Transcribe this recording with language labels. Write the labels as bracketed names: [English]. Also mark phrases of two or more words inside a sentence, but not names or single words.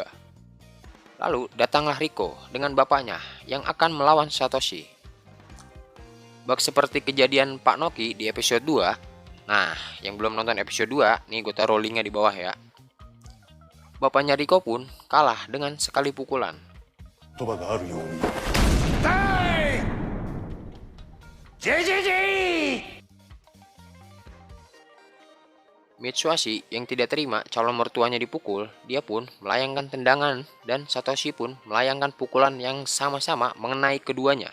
[Indonesian] Lalu datanglah Riko dengan bapaknya yang akan melawan Satoshi. Bak seperti kejadian Pak Noki di episode 2. Nah, yang belum nonton episode 2, nih gue taruh linknya di bawah ya. bapaknya Riko pun kalah dengan sekali pukulan. [Japanese] 言葉があるように [Indonesian] Mitsuhashi yang tidak terima calon mertuanya dipukul, dia pun melayangkan tendangan dan Satoshi pun melayangkan pukulan yang sama-sama mengenai keduanya.